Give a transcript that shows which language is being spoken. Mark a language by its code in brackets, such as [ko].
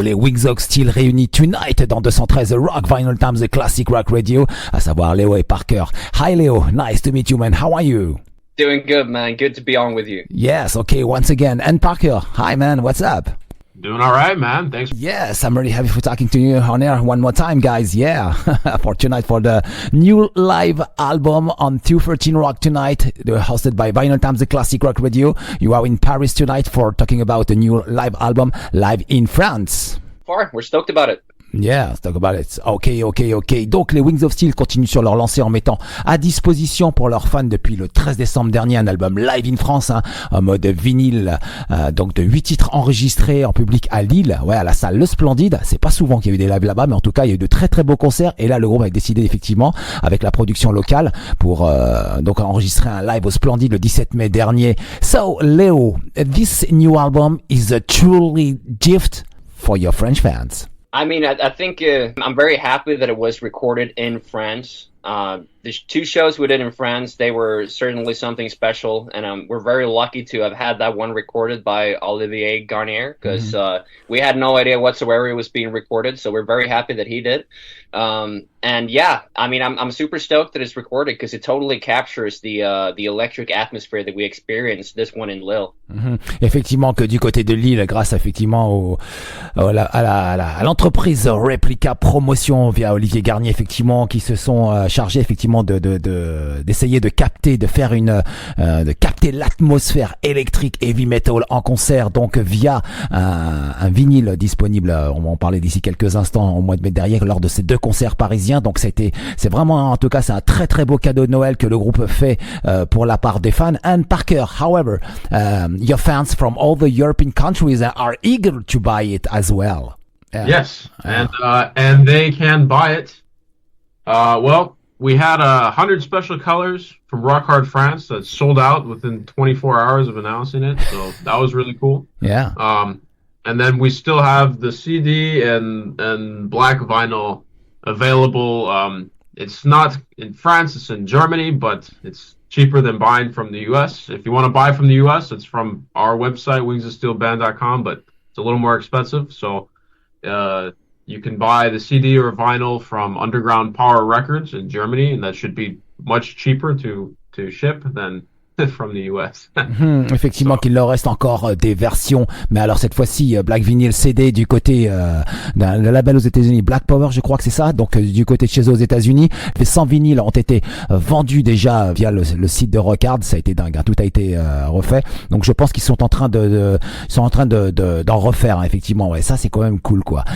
[fr] Les Wings of Steel réunis tonight dans 213 Rock Vinyl Times The Classic Rock Radio, à savoir Léo et Parker. [en] Hi Léo, nice to meet you man, how are you? Doing good man, good to be on with you. Yes, okay, once again. And Parker, hi man, what's up? Doing all right, man. Thanks. Yes, I'm really happy for talking to you on air one more time, guys. Yeah, for tonight, for the new live album on 213 Rock tonight, hosted by Vinyl Times, the Classic Rock Radio. You are in Paris tonight for talking about the new live album, live in France. We're stoked about it. Yeah, let's talk about it. Ok. [fr] Donc, les Wings of Steel continuent sur leur lancée en mettant à disposition pour leurs fans depuis le 13 décembre dernier un album live in France, en mode vinyle, donc de 8 titres enregistrés en public à Lille, à la salle Le Splendide. C'est pas souvent qu'il y a eu des lives là-bas, mais en tout cas, il y a eu de très très beaux concerts. Et là, le groupe a décidé effectivement, avec la production locale, pour donc enregistrer un live au Splendide le 17 mai dernier. [en] So, Leo, this new album is a truly gift for your French fans. I mean, I think I'm very happy that it was recorded in France. The two shows we did in France, they were certainly something special, and we're very lucky to have had that one recorded by Olivier Garnier, because we had no idea whatsoever it was being recorded, so we're very happy that he did. And yeah, I mean, I'm super stoked that it's recorded because it totally captures the electric atmosphere that we experienced this one in Lille. [fr] Effectivement, que du côté de Lille, grâce effectivement à l'entreprise Replica Promotion via Olivier Garnier, effectivement, qui se sont chargés effectivement d'essayer de capter, de capter l'atmosphère électrique heavy metal en concert, donc via un vinyle disponible. On va en parler d'ici quelques instants au mois de mai derrière lors de ces deux concerts parisiens. Donc c'est vraiment, en tout cas, c'est un très très beau cadeau de Noël que le groupe fait pour la part des fans. [en] And Parker, however, your fans from all the European countries are eager to buy it as well. Yes, and they can buy it. Well, we had 100 special colors from Rock Hard France that sold out within 24 hours of announcing it, so that was really cool. Yeah. And then we still have the CD and black vinyl available. It's not in France, it's in Germany, but it's cheaper than buying from the US. If you want to buy from the US, it's from our website, wingsofsteelband.com, but it's a little more expensive. So you can buy the CD or vinyl from Underground Power Records in Germany, and that should be much cheaper to ship than from the US. [fr] Effectivement, qu'il leur reste encore des versions, mais alors cette fois-ci Black Vinyl CD du côté d'un label aux États-Unis, Black Power, je crois que c'est ça. Donc du côté de chez eux aux États-Unis, les 100 vinyles ont été vendus déjà via le site de Rockard. Ça a été dingue, tout a été refait. Donc je pense qu'ils sont en train d'en refaire, effectivement. Ouais, ça c'est quand même cool, quoi.